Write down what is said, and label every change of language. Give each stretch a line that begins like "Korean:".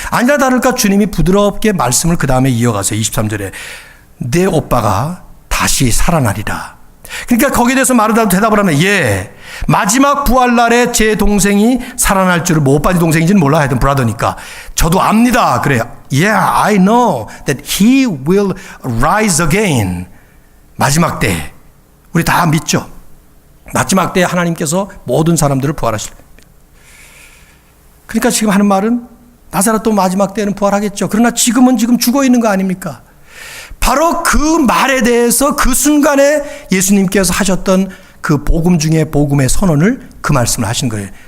Korean: 아니라 다를까 주님이 부드럽게 말씀을 그 다음에 이어가세요. 23절에 내 오빠가 다시 살아나리라. 그러니까 거기에 대해서 마르다도 대답을 하면 예, 마지막 부활날에 제 동생이 살아날 줄을, 뭐 오빠지 동생인지는 몰라, 하여튼 브라더니까 저도 압니다. 그래요.
English: Yeah, I know that he will rise again.
Korean: 마지막 때 우리 다 믿죠. 마지막 때 하나님께서 모든 사람들을 부활하실 겁니다. 그러니까 지금 하는 말은 나사렛도 마지막 때는 부활하겠죠. 그러나 지금은 지금 죽어 있는 거 아닙니까? 바로 그 말에 대해서 그 순간에 예수님께서 하셨던 그 복음 중에 복음의 선언을 그 말씀을 하신 거예요.